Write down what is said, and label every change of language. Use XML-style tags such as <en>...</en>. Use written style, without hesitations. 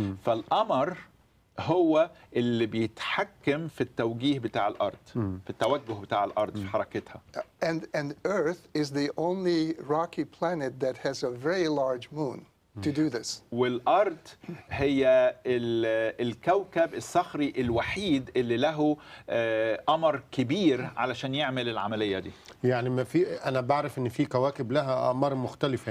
<ar>فالقمر هو اللي بيتحكم في التوجيه بتاع الارض، في التوجه بتاع الارض في حركتها.</ar> <en>And Earth is the only rocky planet that has a very large moon to do this.</en> <ar>والأرض هي الكوكب الصخري الوحيد اللي له قمر كبير علشان يعمل العملية دي. يعني ما في، أنا بعرف إن في كواكب لها أقمار مختلفة.</ar>